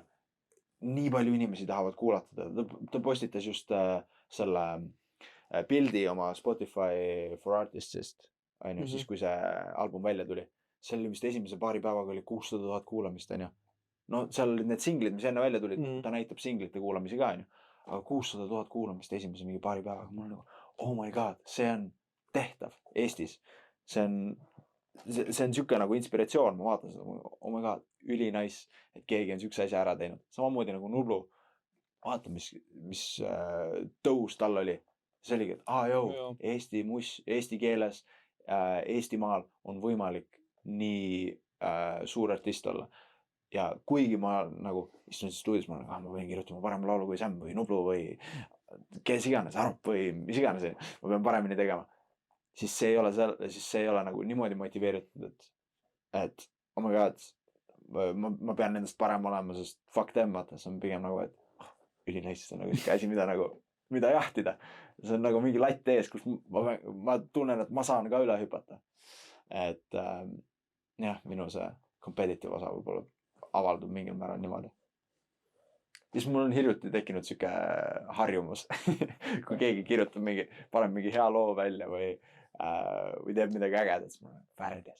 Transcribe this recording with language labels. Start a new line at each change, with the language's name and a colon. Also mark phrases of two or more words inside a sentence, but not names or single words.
Estonian: Nii palju inimesi tahavad kuulata. Ta postitas just selle pildi oma Spotify for Artistsist, on ju, siis kui see album välja tuli. See oli vist esimese paari päevaga oli 600 000 kuulamist, on ju. No seal olid need singlid, mis enne välja tulid, ta näitab singlite kuulamisi ka, on ju. Aga 600 000 kuulamist esimese mingi paari päevaga. Mul on nagu,
English: oh my god,
Estonian: see on tehtav Eestis. See on siuke nagu inspiratsioon, ma vaatan seda,
English: oh my god,
Estonian: üli nice, et keegi on siukse asja ära teinud. Samamoodi nagu Nublu, vaata, mis tõus tal oli. See oligi, et Eesti keeles, Eestimaal on võimalik nii suur artist olla. Ja kuigi ma nagu istun stuudios, ma võin kirjutama parem laulu kui Sam või Nublu või kes iganes, Arp või mis iganes, ma pean paremini tegema. Siis see ei ole nagu niimoodi motiveeritud, et
English: oh my god,
Estonian: ma pean nendest parem olema, sest
English: fuck them,
Estonian: vaata, see on pigem nagu, et ülinäis, see on nagu siuke asi, mida jahtida. See on nagu mingi latt ees, kus ma tunnen, et ma saan ka üle hüpata. Et jah, minu see competitive osa võib-olla avaldub mingil määral niimoodi. Siis mul on hiljuti tekkinud siuke harjumus, kui keegi kirjutab paneb mingi hea loo välja või teeb midagi ägedat, siis ma olen väärdes.